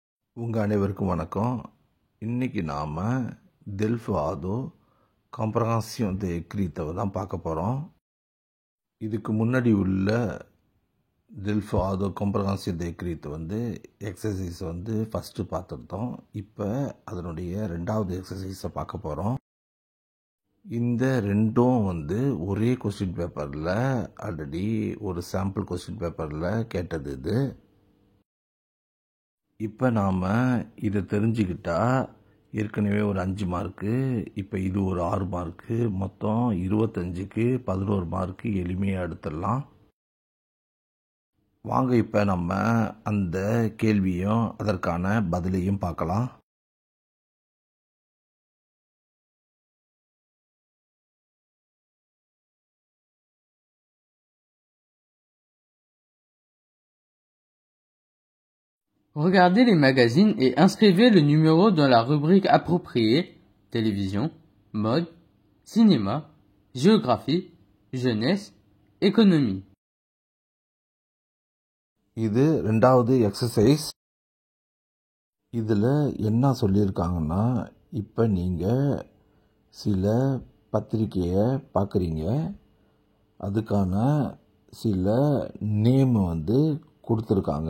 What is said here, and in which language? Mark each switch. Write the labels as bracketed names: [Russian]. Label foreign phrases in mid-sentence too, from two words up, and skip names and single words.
[Tamil] உங்கள் அனைவருக்கும் வணக்கம். இன்றைக்கி நாம் டெல்ஃபாதோ [French] compréhension de écrite [Tamil] தான் பார்க்க போகிறோம். இதுக்கு முன்னாடி உள்ள டெல்ஃபாதோ [French] compréhension de écrite [English] exercise first [Tamil] பார்த்துருந்தோம். இப்போ அதனுடைய ரெண்டாவது எக்ஸசைஸை பார்க்க போகிறோம். இந்த ரெண்டும் ஒரே கொஸ்டின் பேப்பரில் ஆல்ரெடி ஒரு [English] sample question paper [Tamil] கேட்டது இது. இப்போ நாம் இதை தெரிஞ்சுக்கிட்டா ஏற்கனவே ஒரு 5 மார்க்கு, இப்போ இது ஒரு 6 மார்க்கு, மொத்தம் 25க்கு 11 மார்க்கு எளிமையாக எடுத்துடலாம். வாங்க இப்போ நம்ம அந்த கேள்வியும் அதற்கான பதிலையும் பார்க்கலாம். [French] Regardez les magazines et inscrivez le numéro dans la rubrique appropriée: télévision, mode, cinéma, géographie, jeunesse, économie. [Tamil] இது ரெண்டாவது எக்ஸசைஸ். இதில் என்ன சொல்லியிருக்காங்கன்னா, இப்போ நீங்கள் சில பத்திரிக்கையை பார்க்குறீங்க, அதுக்கான சில நேம் கொடுத்துருக்காங்க.